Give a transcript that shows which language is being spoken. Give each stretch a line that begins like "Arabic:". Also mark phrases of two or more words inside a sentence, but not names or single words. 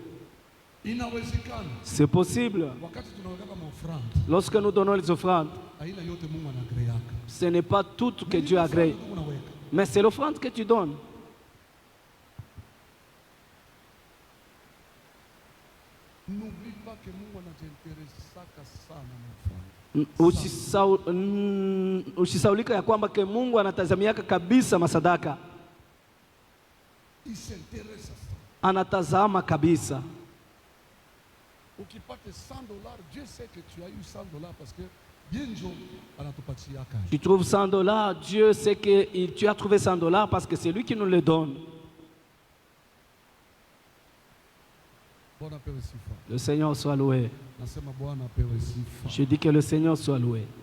French: C'est possible. Lorsque nous donnons les offrandes, ce n'est pas tout que Dieu agrée. Mais c'est l'offrande que tu donnes. N'oublie pas que
Swahili: Mungu anajiinteresaka sana na offrande. Usisaulika ya kwamba ke Mungu anatazamiaka kabisa masadaka.
French: Il s'intéresse à ça.
Swahili: Anatazama kabisa. Ukipate $100,
French: Dieu sait que tu as eu $100 parce que tu trouves $100, Dieu sait que tu as trouvé $100 parce que c'est lui qui nous le donne. Le Seigneur soit loué. Je dis que le Seigneur soit loué.